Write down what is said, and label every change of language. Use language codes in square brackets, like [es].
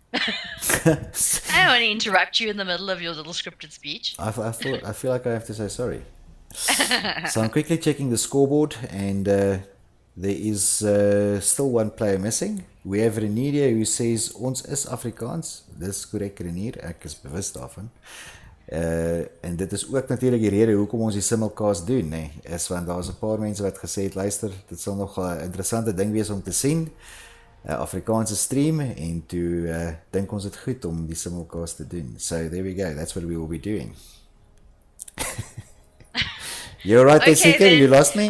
[en] I don't want to interrupt you in the middle of your little scripted speech. I feel like I have to say sorry. So I'm quickly checking the scoreboard, and there is still one player missing. We have Renier who says [af] ons is Afrikaans. Dis korrek Renier, ek is bewus daarvan. En dit is ook natuurlik die rede hoekom ons die simulcast doen, nee, is want daar's 'n paar mense wat gesê het, luister, dit sal nog 'n interessante ding wees om te sien. Afrikaanse stream, en toe dink ons dit goed om die simulcast te doen. [en] So there we go, that's what we will be doing. You're right there, Seeker, you lost me?